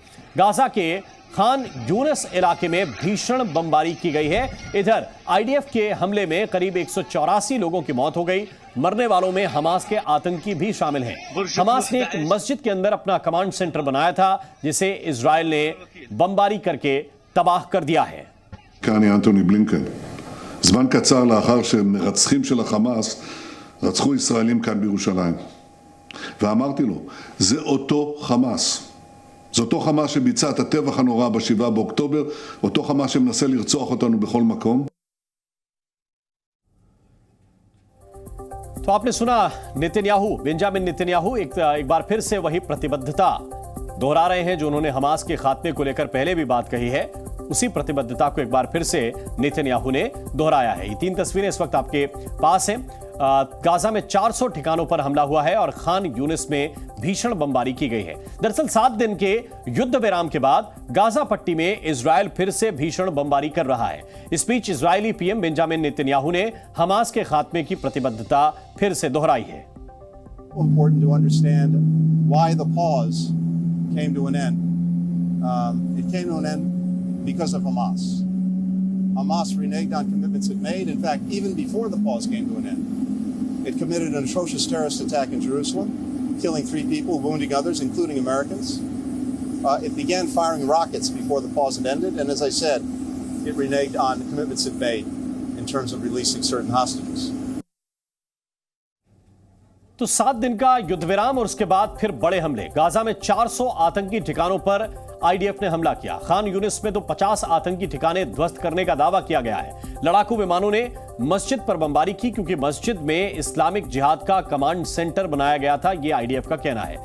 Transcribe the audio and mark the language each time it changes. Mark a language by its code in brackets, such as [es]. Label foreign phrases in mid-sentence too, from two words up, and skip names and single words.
[hi] गाजा के खान यूनिस इलाके में भीषण बमबारी की गई है। इधर आईडीएफ के हमले में करीब 184 लोगों की मौत हो गई। मरने वालों में हमास के आतंकी भी शामिल हैं। हमास ने एक मस्जिद के अंदर अपना [en] command center [hi] बनाया था, जिसे इजरायल ने बमबारी करके तबाह कर दिया है। [he] כאן אנטוני בלינקן. זמן קצר לאחר שמרצחים של החמאס רצחו ישראלים כאן בירושלים. ואמרתי לו, זה אותו חמאס. זה אותו חמאס שביצע את הטבח הנורא ב7 באוקטובר, אותו חמאס שמנסה לרצוח אותנו בכל מקום. [hi] तो आपने सुना नेतन्याहू, बेंजामिन नेतन्याहू एक बार फिर से वही प्रतिबद्धता दोहरा रहे हैं जो उन्होंने हमास के खात्मे को लेकर पहले भी बात कही है। उसी प्रतिबद्धता को एक बार फिर से नेतन्याहू ने दोहराया है। ये 3 तस्वीरें इस वक्त आपके पास हैं। गाजा में 400 ठिकानों पर हमला हुआ है और खान यूनिस में भीषण बमबारी की गई है। दरअसल 7 दिन के युद्ध विराम के बाद गाजा पट्टी में इजरायल फिर से भीषण बमबारी कर रहा है। इस बीच इजरायली पीएम बेंजामिन नेतन्याहू ने हमास के खात्मे की प्रतिबद्धता फिर से दोहराई है। [en] Important to understand why the pause came to an end. It came to an end because of Hamas. Hamas reneged on commitments it made. In fact, even before the pause came to an end, it committed an atrocious terrorist attack in Jerusalem, killing 3 people, wounding others, including Americans. It began firing rockets before the pause had ended, and as I said, it reneged on commitments it made in terms of releasing certain hostages. [hi] तो 7 दिन का युद्ध विराम और उसके बाद फिर बड़े हमले। गाजा में 400 आतंकी ठिकानों पर आईडीएफ ने हमला किया। खान यूनिस में तो 50 आतंकी ठिकाने ध्वस्त करने का दावा किया गया है। लड़ाकू विमानों ने मस्जिद पर बमबारी की क्योंकि मस्जिद में इस्लामिक जिहाद का [en] command center [hi] बनाया गया था, यह आईडीएफ का कहना है।